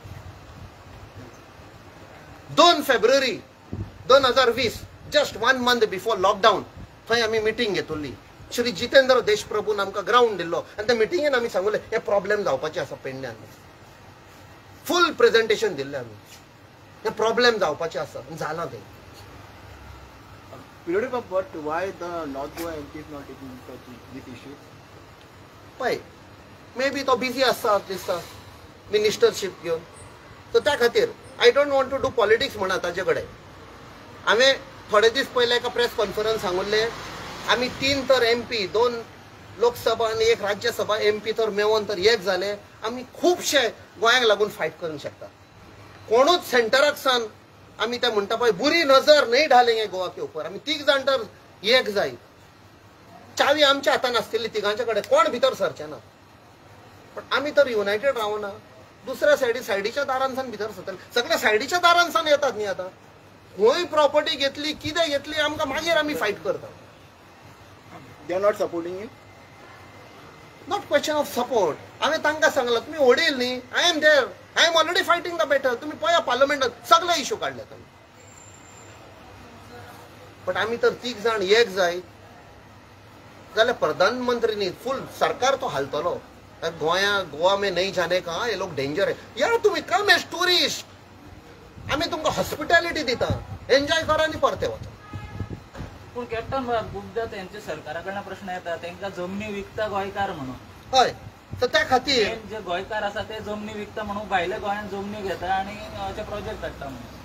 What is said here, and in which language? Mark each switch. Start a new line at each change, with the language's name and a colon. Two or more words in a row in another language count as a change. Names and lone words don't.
Konkani: 2 फेब्रुवारी 2020
English: just 1 month before lockdown
Konkani: थंय आमी मिटींग घेतली. श्री जितेंद्र देशप्रभून आमकां ग्राउंड दिल्लो आनी त्या मिटिंगेन आमी सांगलें हे प्रॉब्लेम जावपाचे आसा पेडण्यान. फूल प्रेझेंटेशन दिल्लें आमी. हे प्रॉब्लेम जावपाचे आसा. जालां तें.
English: But why the North Goa MP is not taking this issue?
Konkani: पळय मे बी तो बिजी आसा दिसता मिनिस्टरशीप घेवन. सो त्या खातीर
English: I don't want to do politics
Konkani: म्हणा ताजे कडेन. हांवें थोडे दीस पयले एका प्रेस कॉन्फरन्स सांगुल्ले आमी 3 तर MP 2 लोकसभा आनी 1 राज्यसभा MP तर मेळोन तर एक जाले. आमी खुबशे गोंयाक लागून फायट करूंक शकता. कोणूच सेंटराक सान आमी ते म्हणटा पळय
Hindi: बुरी नजर नाही ढालेंगे गोवा के ऊपर.
Konkani: आमी 3 जाण तर एक जाय. चावी आमच्या हातान आसतली तिगांचे कडेन. कोण भितर सरचे ना. पण आमी तर युनायटेड रावना. दुसऱ्या सायडीच्या दारांसान भितर सरतले. सगळे सायडीच्या दारांसान येतात न्ही. आतां खंय प्रॉपर्टी घेतली कितें घेतली आमकां मागीर आमी फायट करता.
English: They are not supporting you? not question of support.
Konkani: हांवें तांकां सांगलां तुमी वडील न्ही.
English: I am there. I am already fighting the battle.
Konkani: तुमी पळया पार्लमेंटात सगळे इश्यू काडले आमी. बट आमी तर 3 जाण एक जाय. जाल्यार प्रधानमंत्रीनी फुल सरकार तो हालतलो
Hindi: गोवा में नहीं जाने का ये लोग डेंजर है यार
Konkani: तुम्ही
English: come as tourist
Konkani: आम्ही तुमकां हॉस्पिटॅलिटी दिता एन्जॉय करा आनी परते वचा पूण कॅप्टन खुबदां तेंचे सरकारा कडल्यान प्रश्न येता तेंकां जमनी विकता गोंयकार म्हणून हय तर त्या खातीर मेन जे गोंयकार आसा ते जमनी विकता म्हणून भायल्या गोंयांत जमनी घेता आनी अशे प्रोजेक्ट हाडटा म्हणून